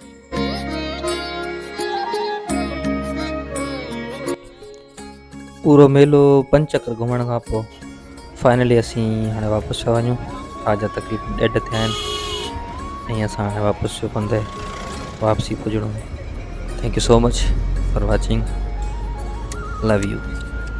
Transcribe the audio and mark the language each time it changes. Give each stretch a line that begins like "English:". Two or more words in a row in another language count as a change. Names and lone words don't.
Sindhi: पूरो मेलो 5 चकर घुमण खां पोइ फाइनली असीं हाणे वापसि पिया वञूं। रात जा तक़रीबन 1:30 थिया आहिनि ऐं असां हाणे वापसि जो पंधि वापसी पुॼणो।
English: Thank you so much for watching. Love you.